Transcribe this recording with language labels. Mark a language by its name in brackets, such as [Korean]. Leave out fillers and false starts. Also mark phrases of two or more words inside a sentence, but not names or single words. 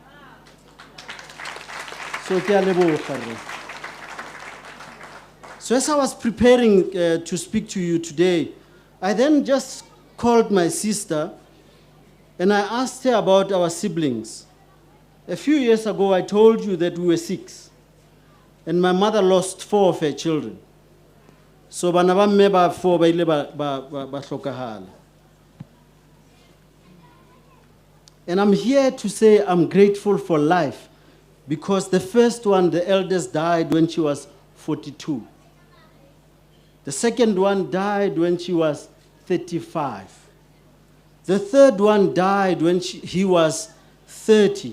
[English] So as I was preparing to speak to you today, I then just called my sister, and I asked her about our siblings. A few years ago, I told you that we were 6, and my mother lost 4 of her children. [Southern Sotho] So bana ba mme ba 4 ba ile ba hlokahala. [English] And I'm here to say I'm grateful for life, because the first one, the eldest, died when she was 42. The second one died when she was 35. The third one died when he was 30.